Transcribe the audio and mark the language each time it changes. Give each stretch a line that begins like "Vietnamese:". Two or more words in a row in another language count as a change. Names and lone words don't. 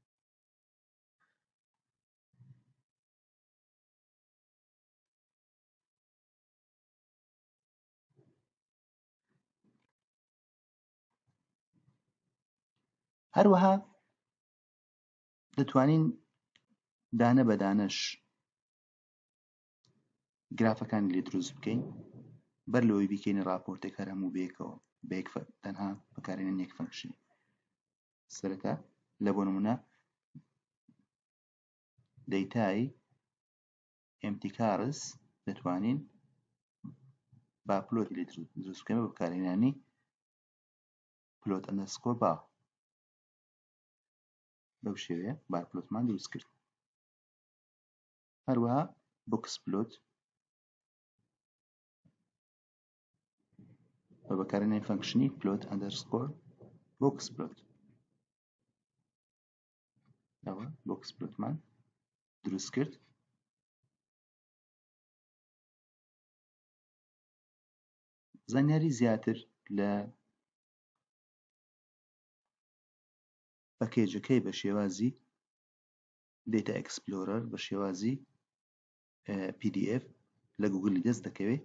Central Kurdish: هەروەها دەتوانین دانە بە دانەش گرافەکانی لێ دروست بکەین بەر لەوەی بیکەین ڕاپۆرتێک هەر هەموو بەیەکەوە تەنها بەکارهێنان یەک فەنکشن. سەرەتا لە بۆ نمونە دەیتای
English: empty cars
Central Kurdish: دەتوانین با پلۆتی لێ دروست بکەین بە بەکارهێنانی
English: plot underscore bar.
Central Kurdish: بەو شێوەیە بار پلۆتمان دروست کرد. هەروەها
English: box plot
Central Kurdish: بە بەکارهێنانی فەنکشنی
English: plot underscore box plot.
Central Kurdish: ئەوە
English: box plot
Central Kurdish: مان دروست کرد. زانیاری زیاتر لە پەکێجەکەی بە شێوازی Data Explorer بە شێوازی PDF لە گوگڵی دەست دەکەوێت.